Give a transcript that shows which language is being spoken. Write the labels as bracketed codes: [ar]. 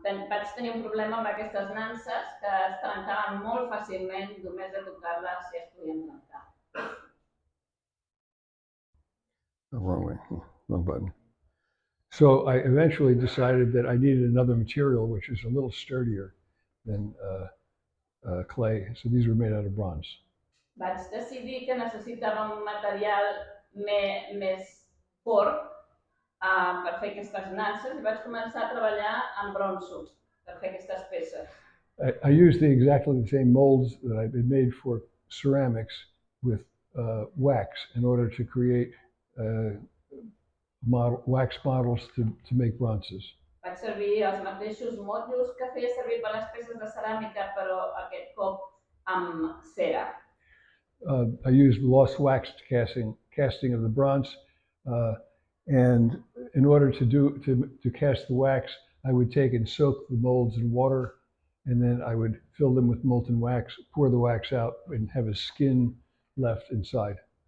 [ca] Vaig tenir un problema amb aquestes nanses que es trencaven molt fàcilment, només de tocar-les ja es podien trencar. [en] Oh, wrong way, wrong button. So I eventually decided that I needed another material which is a little sturdier than clay. So these were made out of bronze. [ca] Vaig decidir que necessitava un material més fort per fer aquestes nanses i vaig començar a treballar amb bronzo per fer aquestes peces. [en] I used exactly the same molds that I had made for ceramics with wax in order to create wax models to make bronzes. [ca] Vaig servir els mateixos motllos que feia servir per les peces de ceràmica, però aquest cop amb cera. [en] I used lost wax casting of the bronze, and in order to cast the wax, I would take and soak the molds in water, and then I would fill them with molten wax, pour the wax out, and have a skin left inside.